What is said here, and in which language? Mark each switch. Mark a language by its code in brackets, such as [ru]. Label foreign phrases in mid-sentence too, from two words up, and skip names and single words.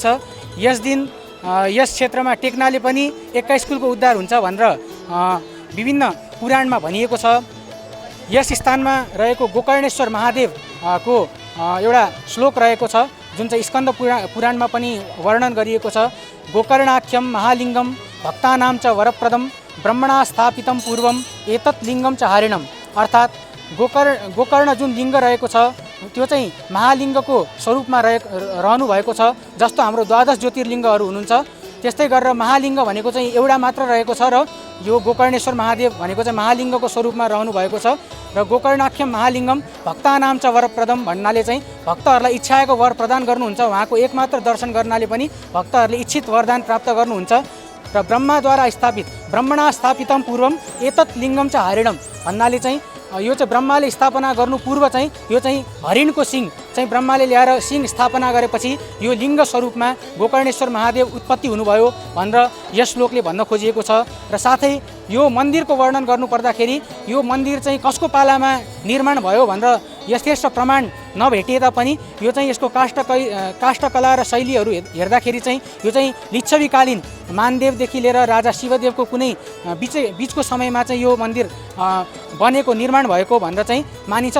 [ne] यस दिन यस क्षेत्रमा टेक्नाले पनि 21 कुलको उद्धार हुन्छ भनेर विभिन्न पुराणमा भनिएको छ। यस स्थानमा रहेको गोकर्णेश्वर महादेव को एउटा श्लोक रहेको छ जुन चाहिँ स्कन्द पुराणमा पनि वर्णन गरिएको छ। [sa] गोकर्णाख्यम महालिङ्गम भक्तानां च वरप्रदम ब्रह्मणा स्थापितम पूर्वम एतत् लिङ्गम च हारिणम। [ne] अर्थात् गोकर्ण जुन लिङ्ग रहेको छ त्यो चाहिँ महालिङ्गको स्वरूपमा रहनु भएको छ। जस्तो हाम्रो 12 ज्योतिर्लिङ्गहरू हुनुहुन्छ त्यस्तै गरेर महालिङ्ग भनेको चाहिँ एउटा मात्र रहेको छ र यो गोकर्णेश्वर महादेव भनेको चाहिँ महालिङ्गको स्वरूपमा रहनु भएको छ र [sa] गोकर्णाख्यम महालिङ्गम भक्तानां च वरप्रदम [ne] भन्नाले चाहिँ भक्तहरूलाई इच्छाएको वर प्रदान गर्नुहुन्छ। उहाँको एकमात्र दर्शन गर्नाले पनि भक्तहरूले इच्छित वरदान प्राप्त गर्नुहुन्छ र ब्रह्माद्वारा स्थापित [sa] ब्रह्मणा स्थापितम पूर्वम एतत् लिङ्गम च हारिणम [ne] भन्नाले चाहिँ यो चाहिँ ब्रह्माले स्थापना गर्नु पूर्व चाहिँ यो चाहिँ हरिणको सिङ चाहिँ ब्रह्माले ल्याएर सिङ स्थापना गरेपछि यो लिङ्ग स्वरूपमा गोकर्णेश्वर महादेव उत्पत्ति हुनुभयो भनेर यस श्लोकले भन्न खोजिएको छ। र साथै यो मन्दिरको वर्णन गर्नुपर्दाखेरि यो मन्दिर चाहिँ कसको पालामा निर्माण भयो भनेर यथेष्ट प्रमाण नभेटिए तापनि यो चाहिँ यसको काष्ठकला र शैलीहरू हेर्दाखेरि चाहिँ यो चाहिँ लिच्छवीकालीन मानदेवदेखि लिएर राजा शिवदेवको कुनै बिचको समयमा चाहिँ यो मन्दिर बनेको निर्माण भएको भनेर चाहिँ मानिन्छ।